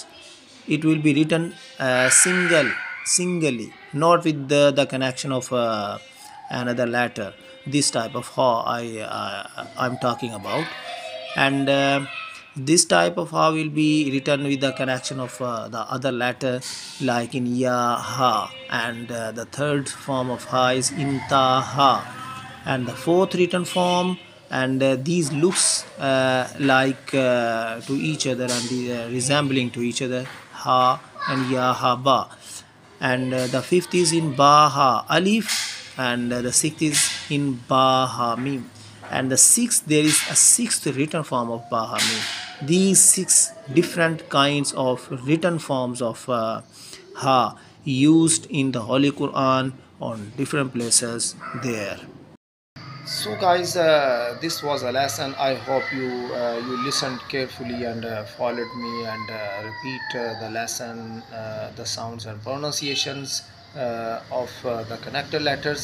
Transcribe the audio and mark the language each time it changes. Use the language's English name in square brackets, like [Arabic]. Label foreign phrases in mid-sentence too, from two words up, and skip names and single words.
[English] It will be written singly, not with the connection of another letter. This type of ha I'm talking about. And this type of ha will be written with the connection of the other letter, like in ya ha. And the third form of ha is in ta ha. And the fourth written form, and these looks like to each other, and resembling to each other, ha and ya ha ba. And the fifth is in ba ha alif, and the sixth is in ba ha mim. And the sixth, there is a sixth written form of ba ha mim. These six different kinds of written forms of ha used in the Holy Quran on different places there. So guys, this was a lesson. I hope you listened carefully and followed me, and repeat the lesson, the sounds and pronunciations of the connected letters.